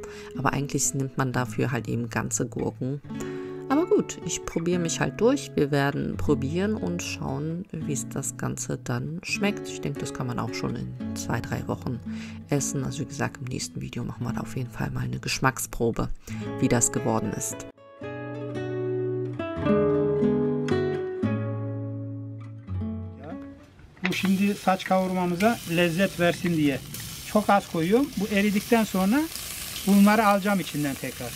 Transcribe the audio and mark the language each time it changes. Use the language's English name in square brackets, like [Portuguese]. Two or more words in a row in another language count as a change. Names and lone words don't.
[German] Aber eigentlich nimmt man dafür halt eben ganze Gurken. Aber gut, ich probiere mich halt durch. Wir werden probieren und schauen, wie es das Ganze dann schmeckt. Ich denke, das kann man auch schon in 2-3 Wochen essen. Also wie gesagt, im nächsten Video machen wir da auf jeden Fall mal eine Geschmacksprobe, wie das geworden ist. [Turkish] Bu şimdi saç kavurmamıza lezzet versin diye çok az koyuyorum. Bu eridikten sonra bunları alacağım içinden tekrar.